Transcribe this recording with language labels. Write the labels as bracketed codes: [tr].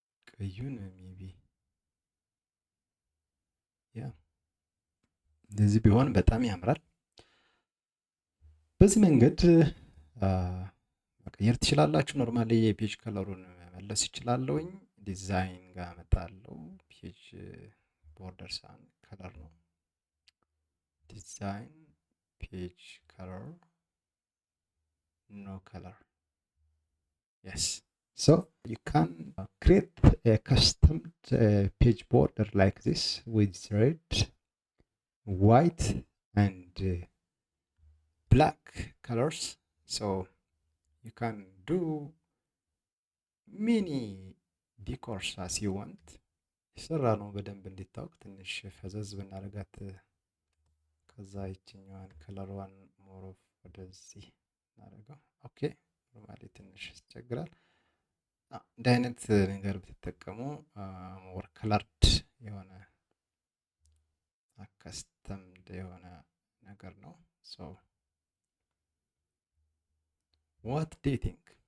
[am] ቀዩን ሜቢ ያ እንደዚህ ቢሆን በጣም ያምራል። በዚህ መንገድ መቀየር ትችላላችሁ። ኖርማሊ የፔጅ ከለሩን መመለስ ይችላለሁኝ። ዲዛይን ጋር መጣለው። ፔጅ ቦርደር ሳን ከለር ነው። ዲዛይን ፔጅ ከለር no color. [en] Yes, so you can create a custom page border like this with red, white and black colors. So you can do many decors as you want. [am] የሰራ ነው በደንብ እንዲታወቅ ትንሽ ፈዘዝ ብናደርጋት ከዛ ይችኛዋን ከለሯን ሞር ኦፍ ወደዚህ እናደርገው። ኦኬ ኖርማሊ ትንሽ ያስቸግራል። እንደ አይነት ነገር ብትጠቀሙ ሞር ከለርድ የሆነ ከስተምድ የሆነ ነገር ነው። [en] ሶ ዋት ዱ ዩ ቲንክ?